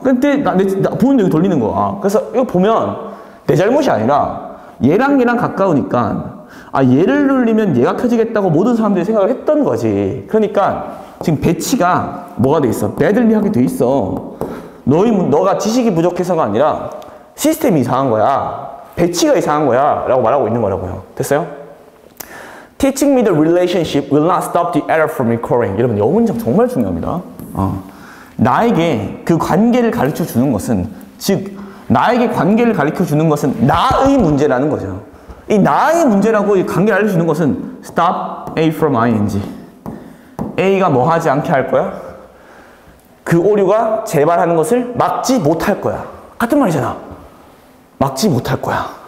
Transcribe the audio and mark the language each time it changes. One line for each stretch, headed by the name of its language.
Korean: 근데 나 보는데 여기 돌리는 거야. 그래서 이거 보면 내 잘못이 아니라 얘랑 가까우니까 얘를 눌리면 얘가 켜지겠다고 모든 사람들이 생각을 했던 거지. 그러니까 지금 배치가 뭐가 돼 있어? 배들리하게 돼 있어. 너가 지식이 부족해서가 아니라 시스템이 이상한 거야. 배치가 이상한 거야. 라고 말하고 있는 거라고요. 됐어요?
English: Teaching me the relationship will not stop the error from recurring.
Korean: 여러분, 이 문장 정말 중요합니다. 나에게 그 관계를 가르쳐 주는 것은, 즉, 나에게 관계를 가르쳐 주는 것은 나의 문제라는 거죠. 이 나의 문제라고 이 관계를 알려주는 것은
English: stop A from ing.
Korean: A가 뭐 하지 않게 할 거야? 그 오류가 재발하는 것을 막지 못할 거야. 같은 말이잖아. 막지 못할 거야.